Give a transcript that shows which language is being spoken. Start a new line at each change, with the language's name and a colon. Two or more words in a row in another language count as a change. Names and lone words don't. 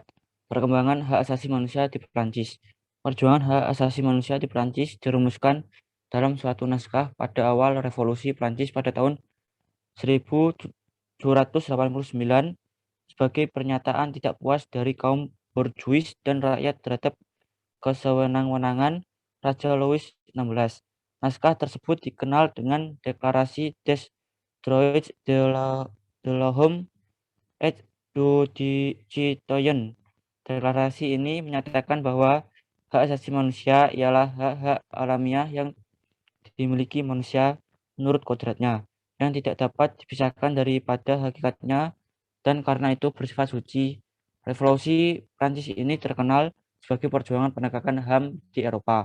Indonesian: Perkembangan hak asasi manusia di Perancis. Perjuangan hak asasi manusia di Perancis dirumuskan dalam suatu naskah pada awal revolusi Perancis pada tahun 1789 sebagai pernyataan tidak puas dari kaum borjuis dan rakyat terhadap kesewenang-wenangan Raja Louis XVI. Naskah tersebut dikenal dengan Deklarasi des Droits de l'Homme et du Citoyen. Deklarasi ini menyatakan bahwa hak asasi manusia ialah hak-hak alamiah yang dimiliki manusia menurut kodratnya, yang tidak dapat dipisahkan daripada hakikatnya dan karena itu bersifat suci. Revolusi Prancis ini terkenal sebagai perjuangan penegakan HAM di Eropa.